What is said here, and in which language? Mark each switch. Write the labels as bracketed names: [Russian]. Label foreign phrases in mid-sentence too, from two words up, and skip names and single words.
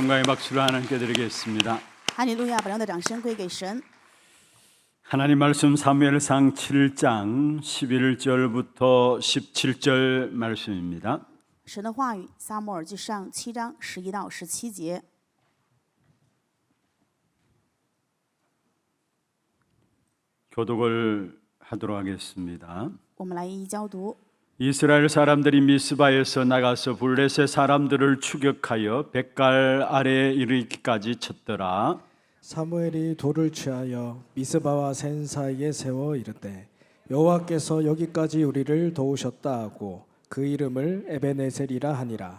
[Korean] 박수를 하나님께 드리겠습니다. [Chinese] 哈利路亚！本样的掌声归给神。 [Korean] 하나님 말씀 사무엘상 7장 11절부터 17절 말씀입니다. [Chinese] 神的话语，撒母耳记上7章11到17节。 [Korean] 교독을 하도록 하겠습니다. [Chinese] 我们来一一教读。 [Korean] 이스라엘 사람들이 미스바에서 나가서 블레셋 사람들을 추격하여 뱃갈 아래에 이르기까지 쳤더라. 사무엘이 돌을 취하여 미스바와 센 사이에 세워 이르되 여호와께서 여기까지 우리를 도우셨다 하고 그 이름을 에베네셀이라 하니라.